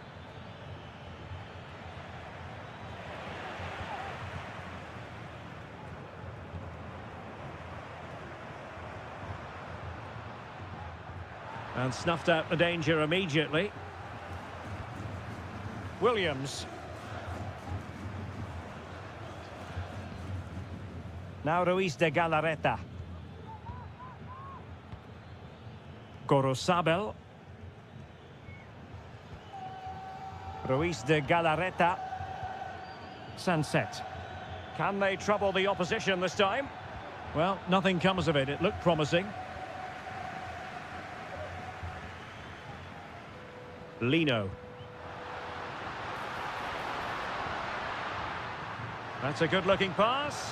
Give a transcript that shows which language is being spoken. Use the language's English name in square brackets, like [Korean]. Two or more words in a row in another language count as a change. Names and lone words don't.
[English] And snuffed out the danger immediately. Williams. Now Ruiz de Galarreta. Gorosabel. Ruiz de Galarreta. Sunset. Can they trouble the opposition this time? Well, nothing comes of it. It looked promising. Lino. That's a good-looking pass.